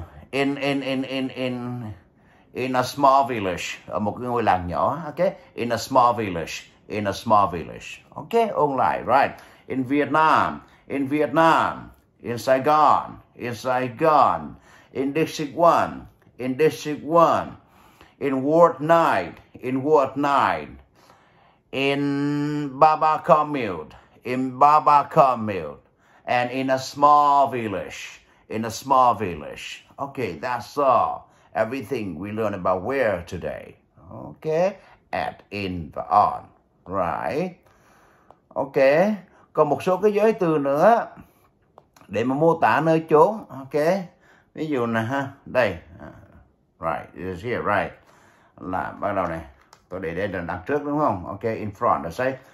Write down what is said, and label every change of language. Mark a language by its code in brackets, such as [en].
[en] In a small village. [vi] Ở một cái ngôi làng nhỏ. [en] Ok. In a small village. in a small village. Okay, ôn lại, right. In Vietnam, in Vietnam, in Saigon, in Saigon, in District 1, in District 1, in Ward 9, in Ward 9, in Baba Commute, in Baba Commute, and in a small village, in a small village. Okay, that's all. Everything we learn about where today. Okay, at, in và on. Right. [vi] Okay, còn một số cái giới từ nữa để mà mô tả nơi chốn. [en] Okay, [vi] ví dụ nè ha, đây. [en] Right, it is here, right. [vi] Là bắt đầu này, tôi để đây là đằng trước đúng không? Okay, in front, là say.